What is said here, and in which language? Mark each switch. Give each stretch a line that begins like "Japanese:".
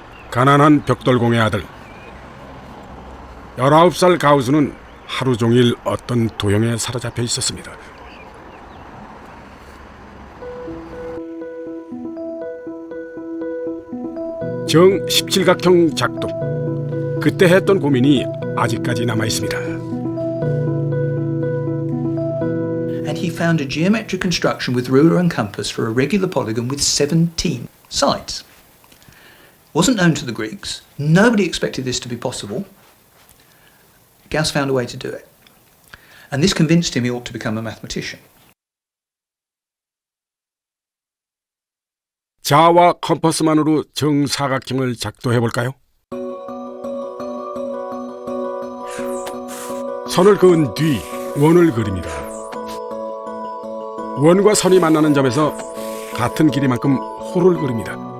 Korean: 가난한 벽돌공의 아들 19살 가우스는 하루 종일 어떤 도형에 사로잡혀 있었습니다. 정 17각형 작도. 그때 했던 고민이 아직까지 남아 있습니다.
English: And he found a geometric construction with ruler and compass for a regular polygon with 17 sides. Wasn't known to the Greeks. Nobody expected this to be possible. Gauss found a way to do it. And this convinced him he ought to become a mathematician.
Korean: 자와 컴퍼스만으로 정사각형을 작도해 볼까요? 선을 그은 뒤 원을 그립니다. 원과 선이 만나는 점에서 같은 길이만큼 호를 그립니다.